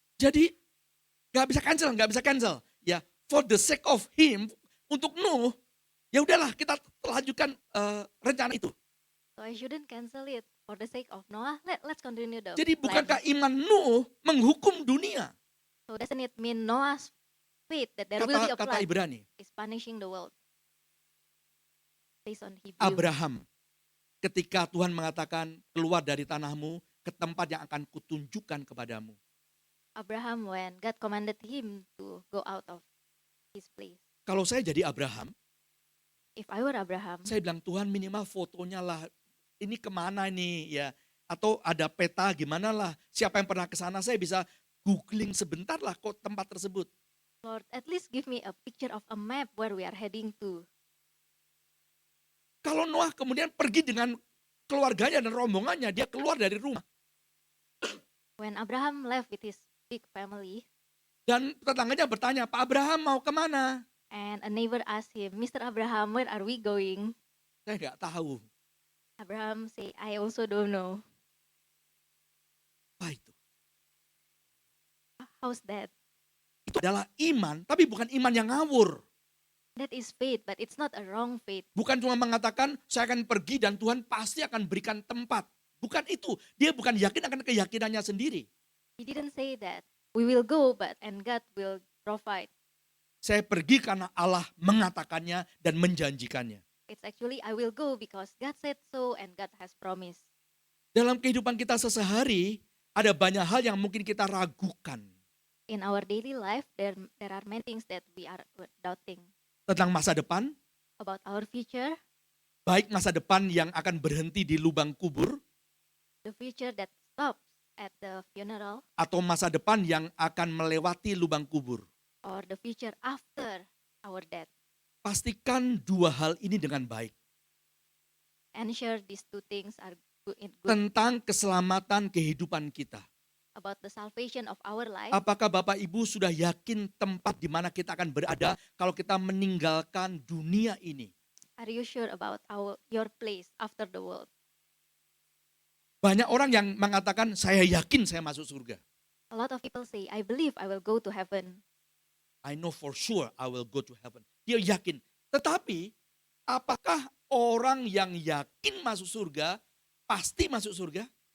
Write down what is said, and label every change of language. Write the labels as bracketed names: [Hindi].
[Indonesian] Jadi nggak bisa cancel. Ya, [English] for the sake of him, [Indonesian] untuk Nuh, ya udahlah kita lanjutkan rencana itu. [English] So I shouldn't cancel it for the sake of Noah. Let's continue the [Indonesian] Jadi [English] plan. [Indonesian] bukankah iman Nuh menghukum dunia? [English] So doesn't it mean Noah's faith that there will be a [Indonesian] Kata Ibrani, [English] is punishing the world? Based on Hebrew. [Indonesian] Abraham, ketika Tuhan mengatakan keluar dari tanahmu ke tempat yang akan kutunjukkan kepadamu. [English] Abraham, when God commanded him to go out of his place. [Indonesian] Kalau saya jadi Abraham, [English] If I were Abraham, [Indonesian] saya bilang Tuhan minimal fotonya lah. Ini kemana nih ya? Atau ada peta gimana lah? Siapa yang pernah ke sana? Saya bisa googling sebentar lah kok tempat tersebut. [English] Lord, at least give me a picture of a map where we are heading to. [Indonesian] Kalau Noah kemudian pergi dengan keluarganya dan rombongannya, dia keluar dari rumah. [English] When Abraham left with his big family, [Indonesian] Dan tetangganya bertanya, Pak Abraham mau kemana? [English] and a neighbor asked him, Mr. Abraham, where are we going? [Indonesian] Saya nggak tahu. [English] Abraham say, I also don't know. [Indonesian] Apa itu? [English] How's that? [Indonesian] Itu adalah iman, tapi bukan iman yang ngawur. [English] That is faith, but it's not a wrong faith. [Indonesian] Bukan cuma mengatakan, saya akan pergi dan Tuhan pasti akan berikan tempat. Bukan itu. Dia bukan yakin akan keyakinannya sendiri. [English] He didn't say that. We will go, and God will provide. [Indonesian] Saya pergi karena Allah mengatakannya dan menjanjikannya. [English] It's actually, I will go because God said so and God has promised. [Indonesian] Dalam kehidupan kita sehari, ada banyak hal yang mungkin kita ragukan. [English] In our daily life, there are many things that we are doubting [Indonesian] Tentang masa depan, [English] about our future, [Indonesian] baik masa depan yang akan berhenti di lubang kubur, [English] the future that stops at the funeral, [Indonesian] atau masa depan yang akan melewati lubang kubur. [English] or the future after our death. [Indonesian] Pastikan dua hal ini dengan baik. [English] Ensure these two things are good, [Indonesian] Tentang keselamatan kehidupan kita. [English] about the salvation of our life. [Indonesian] Apakah Bapak Ibu sudah yakin tempat di mana kita akan berada kalau kita meninggalkan dunia ini? [English] Are you sure about your place after the world? [Indonesian] Banyak orang yang mengatakan, saya yakin saya masuk surga. [English] A lot of people say, I believe I will go to heaven. I know for sure I will go to heaven. [Indonesian] Dia yakin. Tetapi, apakah orang yang yakin masuk surga, pasti masuk surga?